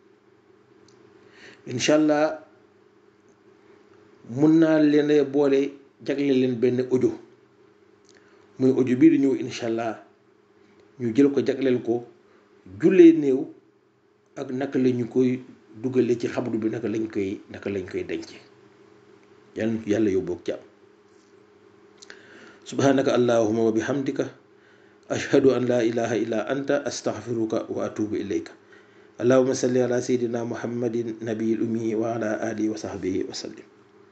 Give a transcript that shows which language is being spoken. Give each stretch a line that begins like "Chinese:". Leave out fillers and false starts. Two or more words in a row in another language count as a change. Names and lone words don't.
Arabic: إن شاء الله
Wolof: mun naa leen boole jagle leen benn audio, muy audio bii di ñëw
Arabic: إن شاء الله
Wolof: ñu jël ko jagleel ko jullee néew ak naka la ñu koy dugalee ci xabru bi, naka lañ koy denc. yàlla yóbboog jàmm.
Arabic: سبحانك اللهم وبحمدك أشهد أن لا إله إلا أنت أستغفرك وأتوب إليك. اللهم صل على سيدنا محمد النبي الأمي وعلى آله وصحبه وسلم.